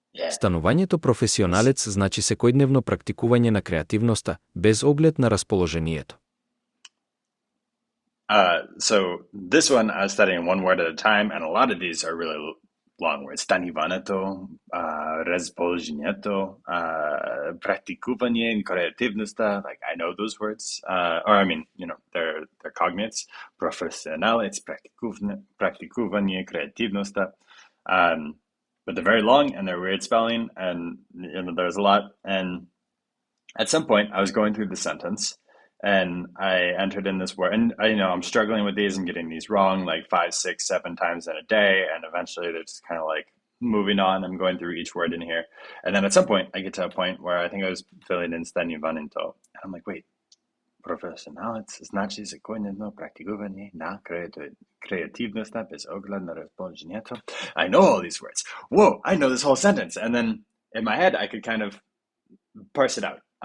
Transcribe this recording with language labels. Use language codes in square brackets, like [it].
[mk] Станувањето професионалец значи секојдневно практикување на креативноста без оглед на расположението. [en] So this one I was studying one word at a time, and a lot of these are really long words. [mk] Станиването, разположението, практикување, креативноста. [en] Like I know those words, or I mean, they're cognates. [mk] Професионалец, практикување, креативноста. [en] But they're very long and they're weird spelling, and there's a lot. And at some point, I was going through the sentence, and I entered in this word, and I'm struggling with these and getting these wrong like 5, 6, 7 times in a day, and eventually they're just kind of like moving on. I'm going through each word in here, and then at some point, I get to a point where I think I was filling in [mk] станиването, [en] and I'm like, wait. [mk] Професионалец значи секојдневно практикување на креативноста без оглед на расположението. [en] I know all these words. Whoa, I know this whole sentence. And then in my head, I could kind of parse it out.